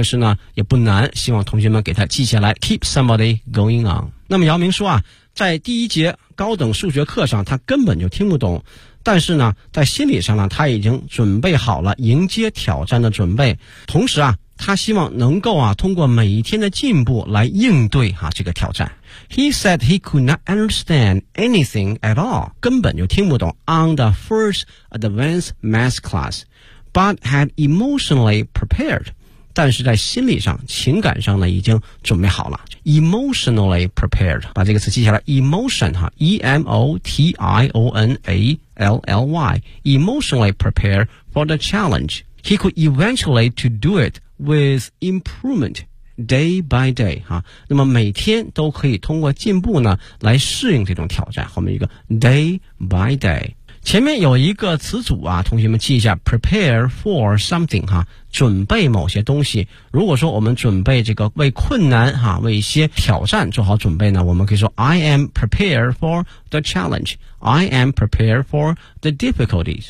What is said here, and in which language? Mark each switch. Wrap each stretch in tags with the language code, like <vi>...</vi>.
<zh>但是呢也不难，希望同学们给它记下来 ，</zh> <en>keep somebody going on。</en> <zh>那么姚明说啊，在第一节高等数学课上他根本就听不懂，但是呢在心理上呢他已经准备好了迎接挑战的准备，同时啊他希望能够啊通过每一天的进步来应对啊这个挑战。</zh> <en>He said he could not understand anything at all，</en> <zh>根本就听不懂</zh> <en>on the first advanced math class， but had emotionally prepared，</en> <zh>但是在心理上情感上呢已经准备好了。</zh> <en>Emotionally prepared，</en> <zh>把这个词记下来。</zh> <en>Emotion 哈 ，E-M-O-T-I-O-N-A-L-L-Y， emotionally prepared for the challenge. He could eventually to do it with improvement day by day 哈。</en> <zh>那么每天都可以通过进步呢来适应这种挑战。后面一个 day by day， 前面有一个词组啊，同学们记一下 ，</zh> <en>prepare for something</en> <zh>哈。准备某些东西，如果说我们准备这个为困难哈、啊，为一些挑战做好准备呢，我们可以说</zh> <en>I am prepared for the challenge， I am prepared for the difficulties。</en>